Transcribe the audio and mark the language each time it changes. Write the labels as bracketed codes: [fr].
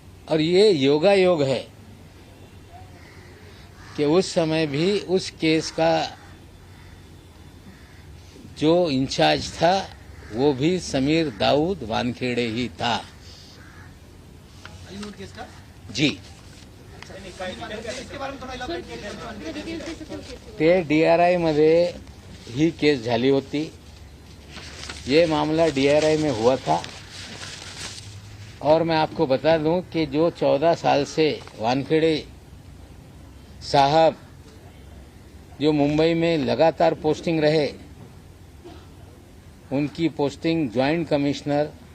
[hi] और ये योगायोग है कि उस समय भी उस केस का जो इंचार्ज था वो भी समीर दाऊद वानखेड़े ही था। जाली नोट केस का जी, इसके बारे में थोड़ा elaborate कीजिए। [mr] ते डीआरआई मध्ये ही केस झाली होती। [hi] ये मामला डीआरआई में हुआ था और मैं आपको बता दूं कि जो 14 साल से वानखेड़े साहब जो मुंबई में लगातार पोस्टिंग रहे, उनकी पोस्टिंग ज्वाइंट कमिश्नर